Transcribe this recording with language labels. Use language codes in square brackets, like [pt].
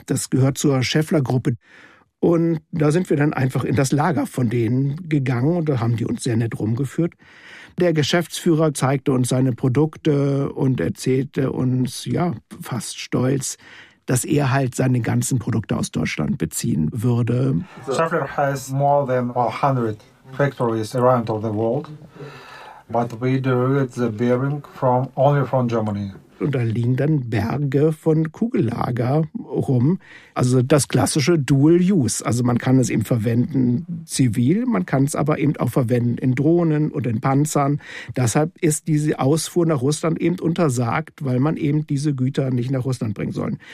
[de] Das gehört zur Schaeffler-Gruppe. Und da sind wir dann einfach in das Lager von denen gegangen und da haben die uns sehr nett rumgeführt. Der Geschäftsführer zeigte uns seine Produkte und erzählte uns, ja, fast stolz, dass er halt seine ganzen Produkte aus Deutschland beziehen würde. [en] Schaeffler has more than 100 factories around the world, but we derived the bearing from only from Germany. [de] Und da liegen dann Berge von Kugellager rum. Also das klassische Dual Use. Also man kann es eben verwenden zivil, man kann es aber eben auch verwenden in Drohnen und in Panzern. Deshalb ist diese Ausfuhr nach Russland eben untersagt, weil man eben diese Güter nicht nach Russland bringen soll.